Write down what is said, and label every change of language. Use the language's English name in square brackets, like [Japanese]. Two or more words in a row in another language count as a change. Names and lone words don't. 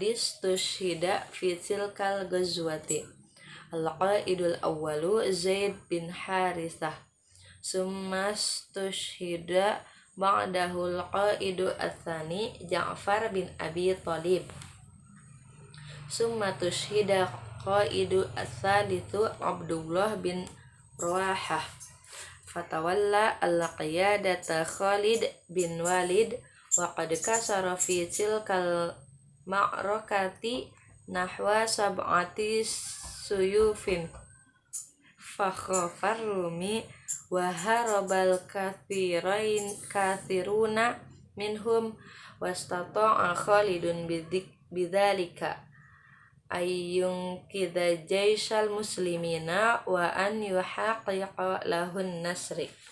[Arabic] استشهد في تلك الغزوة القائد الأول زيد بن حارثة ثم استشهد بعده القائد الثاني جعفر بن أبي طالب ثم استشهد القائد الثالث عبد الله بن رواحة. فتولى القيادة خالد بن الوليد وقد كسر في تلك المعركة نحو 7 سيوف فخاف الروم وهرب الكثيرون منهم واستطاع خالد بذلك أن ينقذ جيش المسلمين وأن يحقق لهم النصر.